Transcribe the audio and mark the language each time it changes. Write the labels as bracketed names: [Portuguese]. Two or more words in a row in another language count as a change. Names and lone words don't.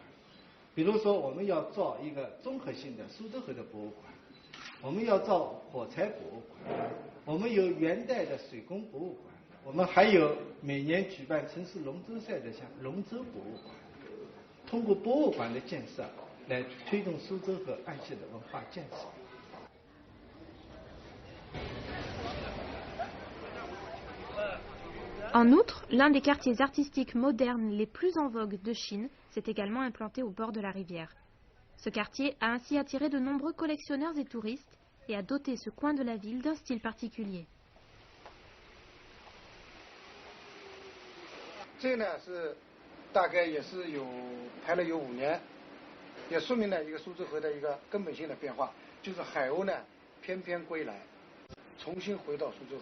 [Chinese] 比如说，我们要造一个综合性的苏州河的博物馆，我们要造火柴博物馆，我们有元代的水工博物馆，我们还有每年举办城市龙舟赛的像龙舟博物馆。通过博物馆的建设，来推动苏州河岸线的文化建设。 [French] En outre, l'un des quartiers artistiques modernes les plus en vogue de Chine s'est également implanté au bord de la rivière. Ce quartier a ainsi attiré de nombreux collectionneurs et touristes et a doté ce coin de la ville d'un style particulier. [Chinese] 这呢是大概也是拍了有5年，也说明了一个苏州河的一个根本性的变化，就是海鸥呢翩翩归来，重新回到苏州河。